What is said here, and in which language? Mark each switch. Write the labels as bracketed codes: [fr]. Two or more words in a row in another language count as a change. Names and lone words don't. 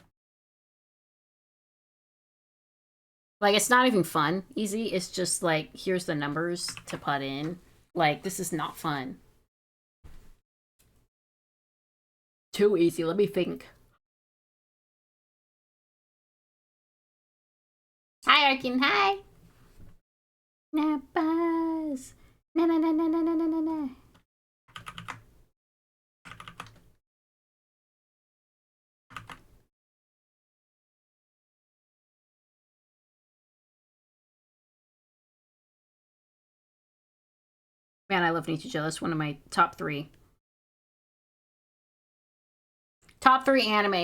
[en] Like, it's not even fun. Easy. It's just like, here's the numbers to put in. Like, this is not fun. Too easy. Let me think. Hi, Arkin. Hi. Na buzz. Na na na na na na na na. Man, I love Nichijou. That's one of my top 3. Top 3 anime.